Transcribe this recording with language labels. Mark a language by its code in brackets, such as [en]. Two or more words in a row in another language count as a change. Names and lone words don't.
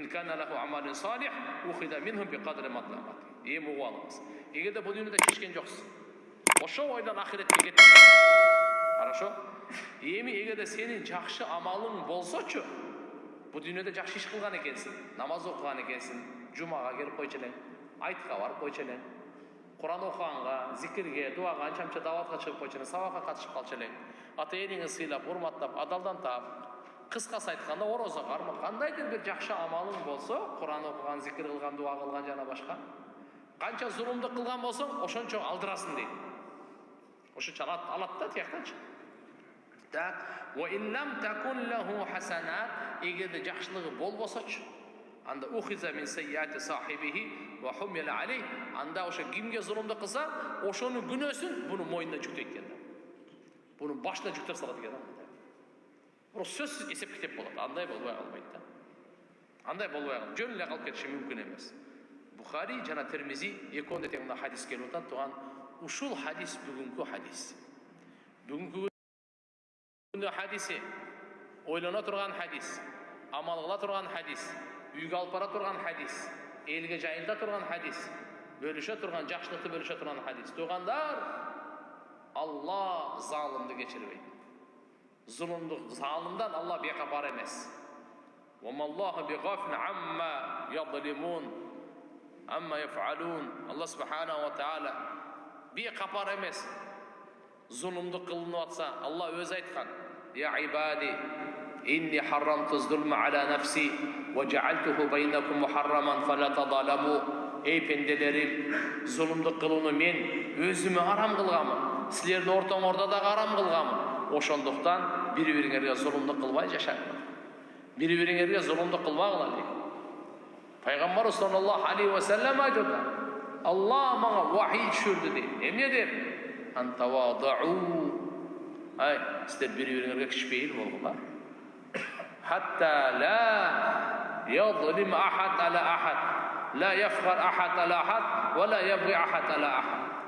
[ar] كان له عمل صالح أخذ منهم بقدر مظلمته. [ky] Эми угуп алыңыз. Эгерде бул дүйнөдө чечкен жоксуң, ошо ойдон ахиретке кеттиң. Хорошо? Эми эгерде сенин жакшы амалың болсочу, бул дүйнөдө жакшы иш кылган экенсиң, намаз окуган экенсиң, жумага келип койчу элең, айтка барып койчу элең, Куран окуганга, зикирге, дуага, анча-мынча даватка чыгып койчу элең, сабакка катышып калчу элең, ата-энеңи сыйлап, урматтап, адалдантап, кыскасы айтканда орозо кармап, кандайдыр бир жакшы амалың болсо, Куран окуган, зикир кылган, дуа кылган жана башка, канча зулумдук кылган болсоң, ошончо алдырасың дейт. Ошончо алат да тияктанчы. Так, [ar] وإن لم تكن له حسنات, [ky] эгерде жакшылыгы болбосочу, анда [ar] أخذ من سيئات صاحبه فحمل عليه, [ky] анда ошо кимге зулумдук кылса, ошонун күнөөсүн буну мойнуна жүктөйт экен. Буну башына жүктөп салат экен. Бирок сөзсүз эсеп китеп болот. Андай болбой калбайт да. Андай болбой калып, жөн эле калып кетиши мүмкүн эмес. Бухари жана Термизи экөөндө тең мына хадис келип атат. Туган ушул хадис бүгүнкү хадис. Бүгүнкү күндө хадиси ойлоно турган хадис, амал кыла турган хадис, үйгө алып бара турган хадис, элге жайылта турган хадис, бөлүшө турган, жакшылыкты бөлүшө турган хадис. Тугандар, Алла залымды кечирбейт. Зулумдук залымдан Алла бейкапар эмес. [ar] وما الله بغافل عما يظلمون، عما يفعلون. [ky] Алла [ar] سبحانه وتعالى [ky] бейкапар эмес. Зулумдук кылынып атса, Алла өзү айткан: [ar] "يا عبادي، إني حرمت الظلم على نفسي وجعلته بينكم محرما فلا تظالموا." [ky] Эй пенделерим, зулумдук кылууну мен өзүмө арам кылганмын. Силердин ортоңордо да арам кылганмын. Ошондуктан бири-бириңерге зулумдук кылбай жашаңдар. Бири-бириңерге зулумдук кылбагыла дейт. Пайгамбар [ar] صلى الله عليه وسلم [ky] айтты: "Алла мага вахий түшүрдү" дейт. Эмне деп? [ar] Антавадау. [ky] Ай, силер бири-бириңерге кичпейил болгула. [ar] حتى لا يظلم أحد على أحد، لا يفخر أحد على أحد، ولا يبغي أحد على أحد.